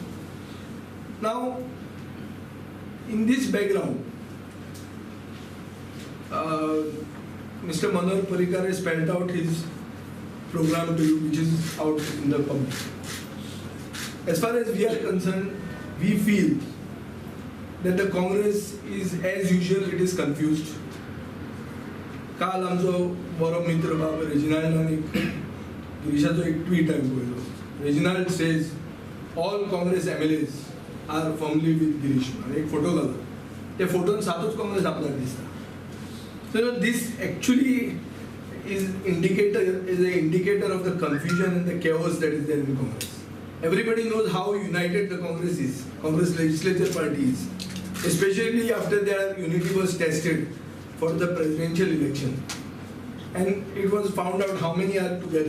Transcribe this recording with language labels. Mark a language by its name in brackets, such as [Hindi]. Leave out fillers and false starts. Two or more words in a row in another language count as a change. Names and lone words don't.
[English] Now in this background, Mr. Manohar Parrikar has spelled out his program to you, which is out in the public. As far as we are concerned, we feel that the Congress is, as usual, it is confused. [Konkani] काल आमचो बरो मित्र बाब रेजिनाल्डान गिरीशाचो एक ट्वीट हांवें पळयलो. [English] Reginald says all Congress MLAs are firmly with Girish and [Konkani] एक फोटो घाला. त्या फोटोन सातूच काँग्रेस आपल्याक दिसता. [English] So this actually is an indicator of the confusion and the chaos that is there in Congress. Everybody knows how united the Congress is. Congress legislature party is, especially after their unity was tested for the presidential election, and it was found out how many are together.